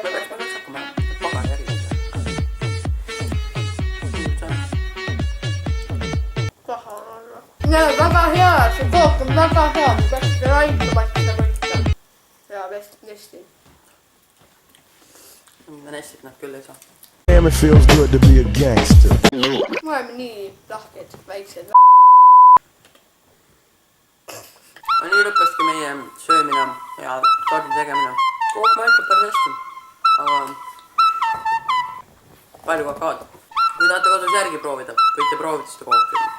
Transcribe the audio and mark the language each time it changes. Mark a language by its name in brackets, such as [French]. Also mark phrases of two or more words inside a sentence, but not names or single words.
[Estonian] Me peaks hakkama pagari järgi. Näe, väga hea, see kook on väga hea. Peaks laitama seda võtta. Ja nesti. Nestit nad küll ei saa. [English] Damn, it feels good to be a gangster. [Estonian] Me oleme nii lahked, väiksed. Nii lõppeski meie söömine ja tordi tegemine. Kook maitseb päris hästi, aga palju kakaod. Kui tahate kodus järgi proovida, võite proovida seda kooki.